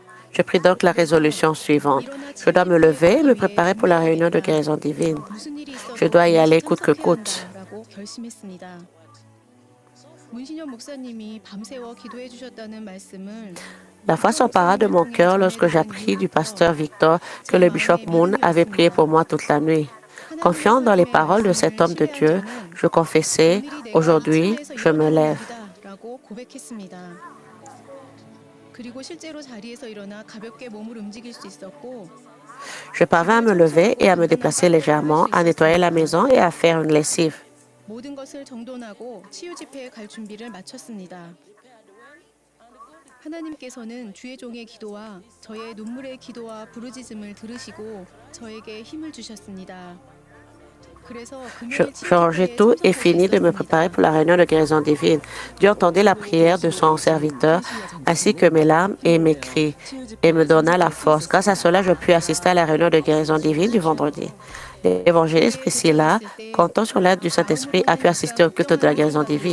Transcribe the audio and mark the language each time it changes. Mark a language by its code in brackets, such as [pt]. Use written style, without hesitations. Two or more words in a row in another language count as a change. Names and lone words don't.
[fr] Je prie donc la résolution suivante. Je dois me lever et me préparer pour la réunion de guérison divine. Je dois y aller coûte que coûte. [ko] 결심했습니다. 문신영 목사님이 밤새워 기도해 주셨다는 말씀을 [fr] La foi s'empara de mon cœur lorsque j'appris du pasteur Victor que le bishop Moon avait prié pour moi toute la nuit. Confiant dans les paroles de cet homme de Dieu, je confessais, aujourd'hui, je me lève. [ko] 라고 고백했습니다. 그리고 실제로 자리에서 일어나 가볍게 몸을 움직일 수 있었고 [fr] Je parvins à me lever et à me déplacer légèrement, à nettoyer la maison et à faire une lessive. [ko] 모든 것을 정돈하고 치유 집회에 갈 준비를 마쳤습니다. 하나님께서는 주의 종의 기도와 저의 눈물의 기도와 부르짖음을 들으시고 저에게 힘을 주셨습니다. 그래서 금요일 치유 [fr] J'ai [ko] 집회에 [fr] tout et fini de me [ko] 참석하였습니다. [fr] préparer pour la réunion de guérison divine. Dieu entendit la prière de son serviteur, ainsi que mes larmes et mes cris, et me donna la force. Grâce à cela, je pus assister à la réunion de guérison divine du vendredi. L'évangéliste Priscilla, comptant sur l'aide du Saint-Esprit, a pu assister au culte de la guérison divine.